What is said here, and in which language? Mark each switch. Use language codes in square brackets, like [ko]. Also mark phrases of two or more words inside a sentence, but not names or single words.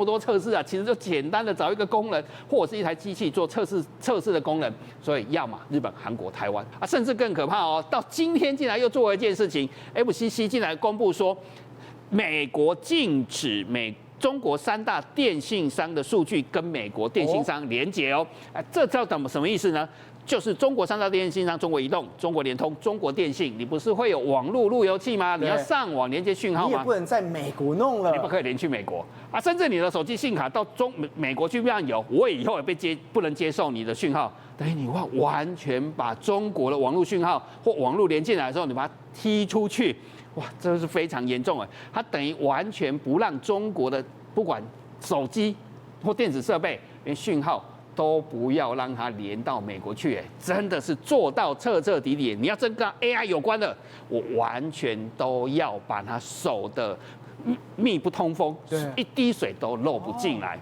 [zh] 多測試啊，其實就簡單的找一個工人或者是一台機器做測試的工人，所以要麼日本、韓國、台灣啊，甚至更可怕哦，到今天竟然又做了一件事情 ，FCC 竟然公布說，美國禁止中國3大電信商的數據跟美國電信商連結哦，這叫什麼意思呢？就是中國3大電信商，中國移動、中國聯通、中國電信，你不是會有網絡路由器嗎？你要上網連接訊號吗？你也不能在美國弄了，你不可以连去美國啊！甚至你的手機信卡到美國去让有，我以後也不能接受你的讯号，等于你完全把中國的網絡讯號或網絡連進來的時候，你把它踢出去，哇，這是非常嚴重哎！它等於完全不讓中國的不管手機或電子設備連訊號都不要讓它連到美國去，真的是做到徹徹底底。你要真跟 AI 有關的，我完全都要把它守得密不通風，一滴水都漏不進來。